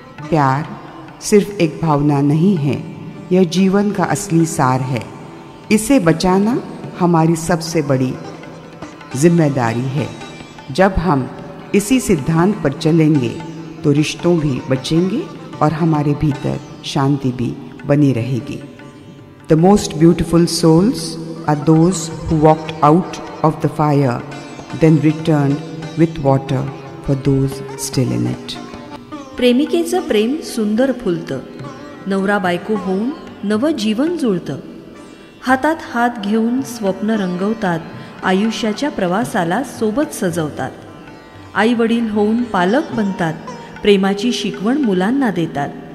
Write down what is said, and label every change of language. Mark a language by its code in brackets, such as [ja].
[hi] प्यार सिर्फ एक भावना नहीं है, यह जीवन का असली सार है. इसे बचाना हमारी सबसे बड़ी जिम्मेदारी है. जब हम इसी सिद्धांत पर चलेंगे तो रिश्तों भी बचेंगे और हमारे भीतर शांति भी बनी रहेगी. [en] The most beautiful souls are those who walked out of the fire, then returned with water for those still in it. [mr] प्रेमिकेचं प्रेम सुंदर फुलतं, नवरा बायको होऊन नवं जीवन जुळतं. हातात हात घेऊन स्वप्न रंगवतात, आयुष्याच्या प्रवासाला सोबत सजवतात. आई वडील होऊन पालक बनतात, प्रेमाची शिकवण मुलांना देतात.